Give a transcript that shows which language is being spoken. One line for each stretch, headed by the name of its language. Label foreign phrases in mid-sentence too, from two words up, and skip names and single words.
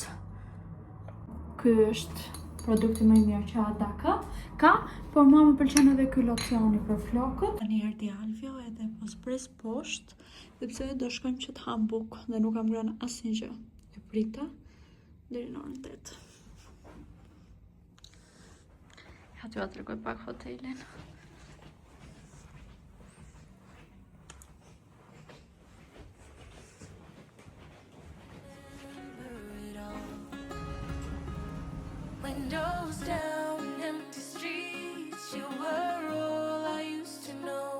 Albanian: Ky është produkti më i mirë që Ada ka, por mua më pëlqen edhe ky locioni për flokët. Tani erdhi Alvio edhe po spres poshtë, sepse do shkojmë që të ham bukë dhe nuk kam ngrënë asnjë gjë. E prita deri në orën 8. Ja t'ju tregoj pak hotelin.
English: Windows down, empty streets, you were all I used to know.